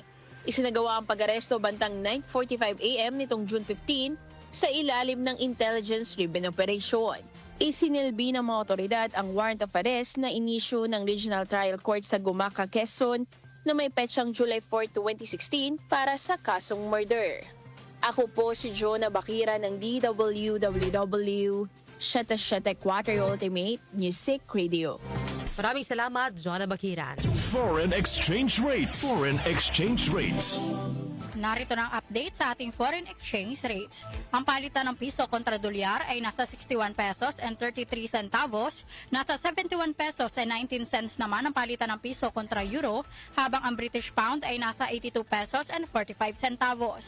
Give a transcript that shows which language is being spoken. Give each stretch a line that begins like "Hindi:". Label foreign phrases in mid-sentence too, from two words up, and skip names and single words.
Filipino: Isinagawa ang pag-aresto bantang 9:45 AM nitong June 15 sa ilalim ng Intelligence Ribbon Operation. Isinilbi ng mga otoridad ang
English: warrant of arrest
Filipino: na inisyu ng Regional Trial Court sa Gumaca, Quezon na may petsang July 4, 2016 para sa kasong murder. Ako po si Jonah Bakira ng DWWW 774 Ultimate Music Radio. Maraming salamat, Joanna Bakiran.
English: Foreign exchange rates. Foreign exchange rates.
Filipino: Narito na ang update sa ating
English: foreign exchange rates.
Filipino: Ang palitan ng piso kontra dolyar ay nasa 61
English: pesos and 33 centavos,
Filipino: nasa 71
English: pesos and 19 cents
Filipino: naman ang palitan ng piso kontra euro, habang ang
English: British pound
Filipino: ay nasa 82
English: pesos and 45 centavos.